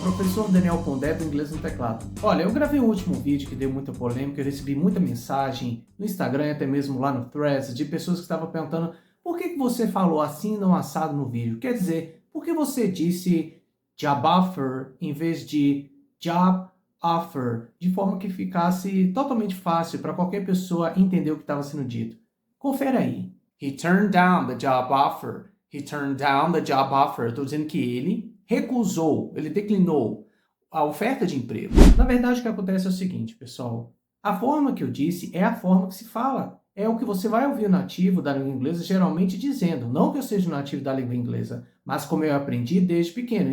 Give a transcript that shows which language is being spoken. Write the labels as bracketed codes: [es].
[pt] Professor Daniel Pondé do Inglês no Teclado. Olha, eu gravei um último vídeo que deu muita polêmica, eu recebi muita mensagem no Instagram, até mesmo lá no Threads, de pessoas que estavam perguntando por que você falou assim não assado no vídeo? Quer dizer, por que você disse job offer em vez de job offer, de forma que ficasse totalmente fácil para qualquer pessoa entender o que estava sendo dito? Confere aí. [en] He turned down the job offer. He turned down the job offer. [pt] Eu estou dizendo que ele recusou, ele declinou a oferta de emprego. Na verdade, o que acontece é o seguinte, pessoal. A forma que eu disse é a forma que se fala. É o que você vai ouvir o nativo da língua inglesa geralmente dizendo. Não que eu seja o nativo da língua inglesa, mas como eu aprendi desde pequeno.